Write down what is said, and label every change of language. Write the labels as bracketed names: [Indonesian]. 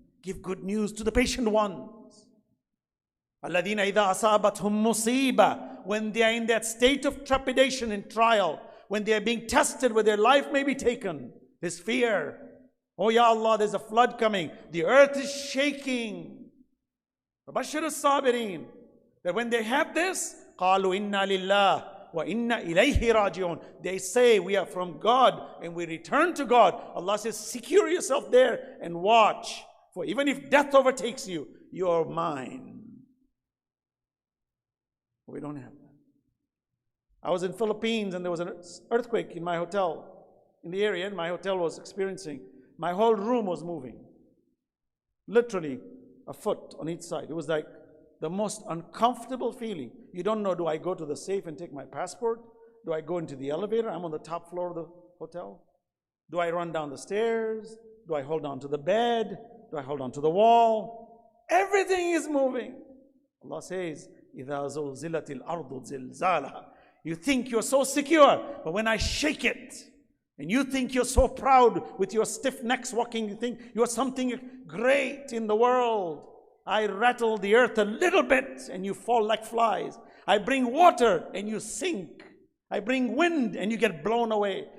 [English] Give good news to the patient ones. [Arabic] الَّذِينَ إِذَا أَصَابَتْهُمْ مُصِيبَةٌ. [English] When they are in that state of trepidation and trial, when they are being tested where their life may be taken, this fear. Oh Ya Allah, there's a flood coming. The earth is shaking. [Arabic] فَبَشِّرِ الصَّابِرِينَ. [English] That when they have this, [Arabic] قَالُوا إِنَّا لِلَّهِ وَإِنَّا إِلَيْهِ رَاجِعُونَ. [English] They say, we are from God and we return to God. Allah says, secure yourself there and watch. For even if death overtakes you, you are mine. We don't have that. I was in Philippines and there was an earthquake in my hotel, in the area, and my hotel was experiencing. My whole room was moving. Literally a foot on each side. It was like the most uncomfortable feeling. You don't know, do I go to the safe and take my passport? Do I go into the elevator? I'm on the top floor of the hotel. Do I run down the stairs? Do I hold on to the bed? Do I hold on to the wall? Everything is moving. Allah says, [Arabic] إِذَا زُلْزِلَتِ الْأَرْضُ زِلْزَالَهَا. [English] You think you're so secure, but when I shake it, and you think you're so proud with your stiff necks walking, you think you're something great in the world. I rattle the earth a little bit and you fall like flies. I bring water and you sink. I bring wind and you get blown away.